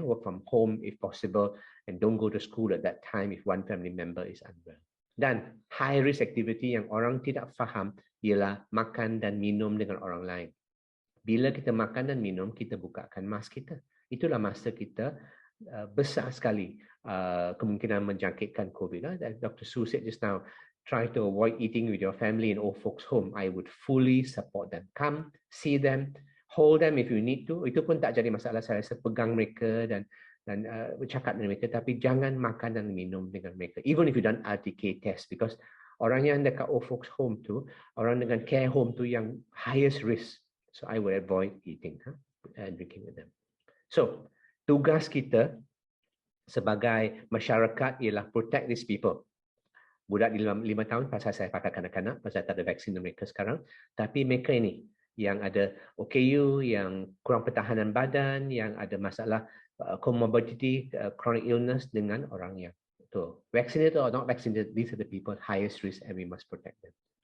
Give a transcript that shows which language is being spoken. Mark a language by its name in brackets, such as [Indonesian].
[English] Work from home if possible and don't go to school at that time if one family member is unwell. [Malay] Dan [English] high risk activity [Malay] yang orang tidak faham ialah makan dan minum dengan orang lain. Bila kita makan dan minum, kita bukakan mask kita. Itulah masa kita besar sekali kemungkinan menjangkitkan COVID. [English] Dr. Sue said just now, try to avoid eating with your family in old folks home. I would fully support them. Come, see them, hold them if you need to. [Malay] Itu pun tak jadi masalah. Saya rasa pegang mereka dan bercakap dengan mereka, tapi jangan makan dan minum dengan mereka. [English] Even if you done RTK test, because [Malay] orang yang dekat [English] old folks home [Malay] tu, orang dengan [English] care home [Malay] tu yang [English] highest risk. So I will avoid eating and drinking with them. [Malay] So tugas kita sebagai masyarakat ialah [English] protect these people. [Malay] Budak di 5 tahun, pasal saya pakai kanak-kanak, pasal tak ada vaksin mereka sekarang. Tapi mereka ini yang ada OKU, yang kurang pertahanan badan, yang ada masalah comorbidity, chronic illness dengan orang yang [English] vaccinated or not vaccinated, these are the people highest risk and we must protect them.